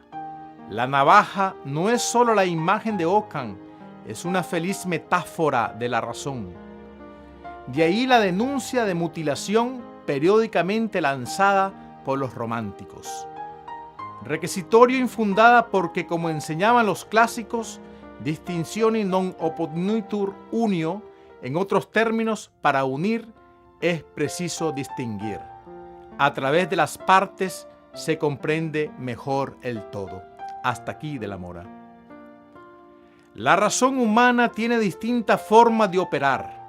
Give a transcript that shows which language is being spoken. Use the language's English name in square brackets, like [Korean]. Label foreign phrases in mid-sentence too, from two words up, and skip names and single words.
[Spanish] La navaja no es solo la imagen de Ockham, es una feliz metáfora de la razón. De ahí la denuncia de mutilación periódicamente lanzada por los románticos. Requisitorio infundada porque, como enseñaban los clásicos, [Latin] distinctione non opponitur unio, [Spanish] en otros términos, para unir es preciso distinguir. A través de las partes se comprende mejor el todo. Hasta aquí de la Mora. La razón humana tiene distintas formas de operar.